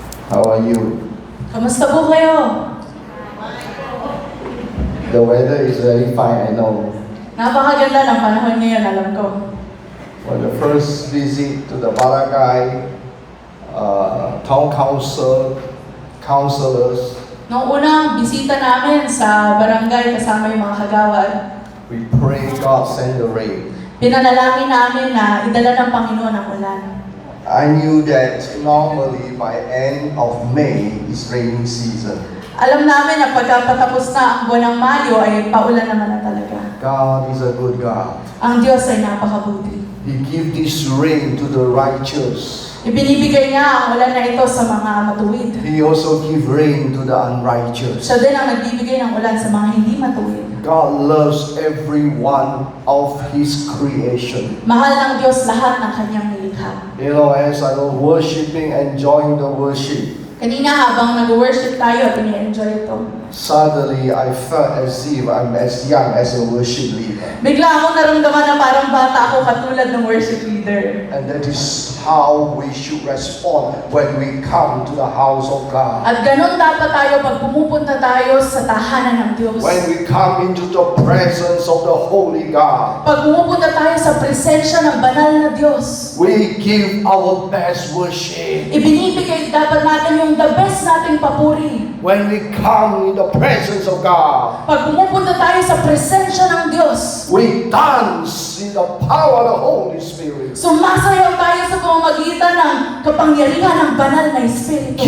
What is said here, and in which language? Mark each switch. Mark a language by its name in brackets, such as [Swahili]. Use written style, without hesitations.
[English] How are you? [Filipino] Kamusta po kayo? [English] The weather is very fine, I know. [Filipino] Napakaganda ng panahon ngayon, alam ko. [English] For the first visit to the barangay, town council, councilors, [Filipino] Noong unang bisita namin sa barangay kasama yung mga kagawad, [English] we pray God send the rain. [Filipino] pinanalangin namin na idala ng Panginoon ang ulan. [English] I knew that normally by end of May is raining season. [Filipino] Alam namin na pagkatapos na ang buwan ng Mayo ay paulan naman na talaga. [English] God is a good God. [Filipino] Ang Diyos ay napakabuti. [English] He give this rain to the righteous. [Filipino] Ibinibigay niya ang ulan na ito sa mga matuwid. [English] He also give rain to the unrighteous. [Filipino] Siya din ang nagbibigay ng ulan sa mga hindi matuwid. [English] God loves every one of His creation. [Filipino] Mahal ng Diyos lahat ng kanyang nilikha. [English] You know, as I was worshiping, enjoying the worship, [Filipino] Kanina habang nag-worship tayo at ini-enjoy ito, [English] suddenly I felt as if I'm as young as a worship leader. [Filipino] bigla akong naramdaman na parang bata ako katulad ng worship leader. [English] And that is how we should respond when we come to the house of God. [Filipino] At ganun dapat tayo pag pumupunta tayo sa tahanan ng Diyos. [English] When we come into the presence of the Holy God, [Filipino] Pag pumupunta tayo sa presensya ng banal na Diyos, [English] we give our best worship. [Filipino] ibinibigay dapat natin yung the best nating papuri. [English] When we come in the presence of God, [Filipino] Pag pumupunta tayo sa presensya ng Diyos, [English] we dance in the power of the Holy Spirit. [Filipino] sumasayaw tayo sa pamamagitan ng kapangyarihan ng banal na Espiritu.